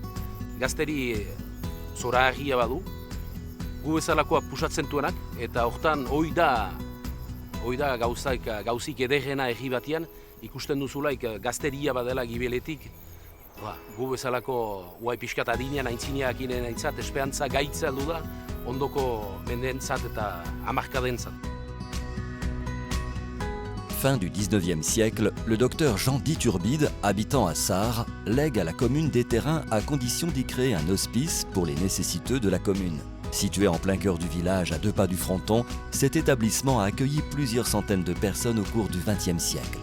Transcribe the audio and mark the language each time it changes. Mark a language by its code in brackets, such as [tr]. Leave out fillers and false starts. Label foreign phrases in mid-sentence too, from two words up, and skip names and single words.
[eu] Gazteri zora argia badu, gu bezalakoa pusatzen duenak, eta hortan hoi da gauzik ederrena herri batian, ikusten duzulaik gazteria badela gibeletik, gu bezalako guai pixkat adinean aintzineak inen aintzat, esperantza gaitza aldu da, ondoko mendentzat eta hamarkadentzat. [fr] Fin du 19e siècle, le docteur Jean d'Iturbide, habitant à Sars, lègue à la commune des terrains à condition d'y créer un hospice pour les nécessiteux de la commune. Situé en plein cœur du village, à 2 pas du Fronton, cet établissement a accueilli plusieurs centaines de personnes au cours du XXe siècle.